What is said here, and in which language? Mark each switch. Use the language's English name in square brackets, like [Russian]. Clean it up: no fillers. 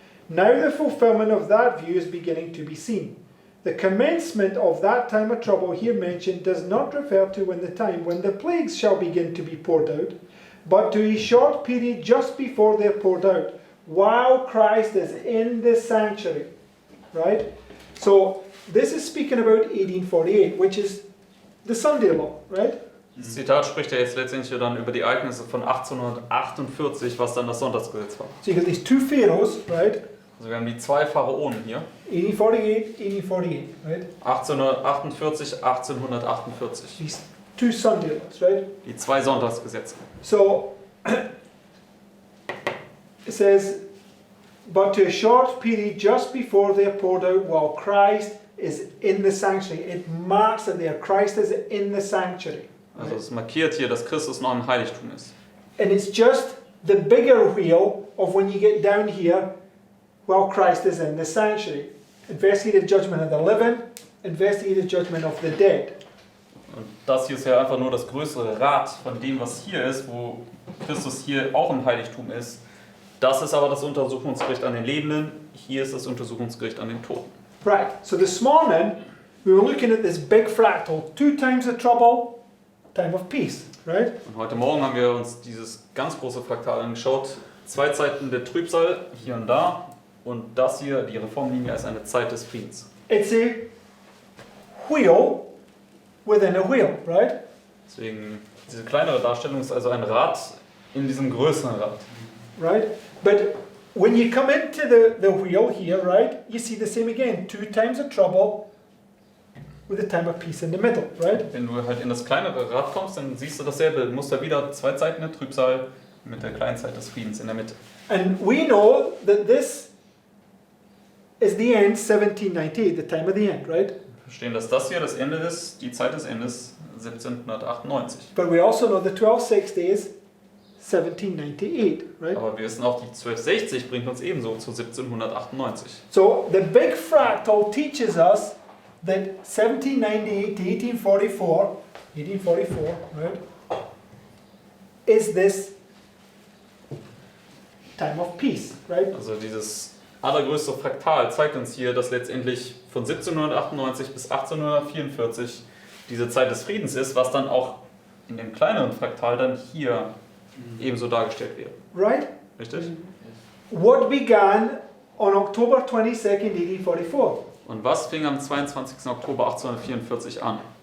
[English] Now the fulfillment of that view is beginning to be seen. The commencement of that time of trouble here mentioned does not refer to the time when the plagues shall begin to be poured out, but to a short period just before they are poured out, while Christ is in the sanctuary. Right? So this is speaking about 1848, which is the Sunday law, right? [German] Das Zitat spricht ja jetzt letztendlich dann über die Ereignisse von 1848, was dann das Sonntagsgesetz war. [English] So you got these two pharaohs, right? [German] Also wir haben die zwei Pharaonen hier. [English] 1848, right? 1848, 1848. These two Sunday laws, right? [German] Die zwei Sonntagsgesetze. [English] So it says, but to a short period just before they are poured out while Christ is in the sanctuary. It marks that there Christ is in the sanctuary. [German] Also es markiert hier, dass Christus noch im Heiligtum ist. [English] And it's just the bigger wheel of when you get down here while Christ is in the sanctuary. Investigative judgment of the living, investigative judgment of the dead. [German] Und das hier ist ja einfach nur das größere Rad von dem, was hier ist, wo Christus hier auch im Heiligtum ist. Das ist aber das Untersuchungsgericht an den Lebenden, hier ist das Untersuchungsgericht an den Toten. [English] Right, so this morning we were looking at this big fractal, 2 times the trouble, time of peace, right? [German] Und heute Morgen haben wir uns dieses ganz große Fraktal angeschaut. 2 Zeiten der Trübsal, hier und da. Und das hier, die Reformlinie, ist eine Zeit des Friedens. [English] It's a wheel within a wheel, right? [German] Deswegen, diese kleinere Darstellung ist also ein Rad in diesem größeren Rad. [English] Right? But when you come into the wheel here, right, you see the same again. 2 times the trouble with a time of peace in the middle, right? [German] Wenn du halt in das kleinere Rad kommst, dann siehst du dasselbe. Du musst da wieder 2 Zeiten der Trübsal mit der kleinen Zeit des Friedens in der Mitte. [English] And we know that this is the end, 1798, the time of the end, right? [German] Wir verstehen, dass das hier das Ende ist, die Zeit des Endes 1798. [English] But we also know the 1260 is 1798, right? [German] Aber wir wissen auch, die 1260 bringt uns ebenso zu 1798. [English] So the big fractal teaches us that 1798 to 1844, right, is this time of peace, right? [German] Also dieses allergrößte Fraktal zeigt uns hier, dass letztendlich von 1798 bis 1844 diese Zeit des Friedens ist, was dann auch in dem kleineren Fraktal dann hier ebenso dargestellt wird. [English] Right? [German] Richtig? [English] What began on October 22nd, 1844? [German] Und was fing am 22. Oktober 1844 an?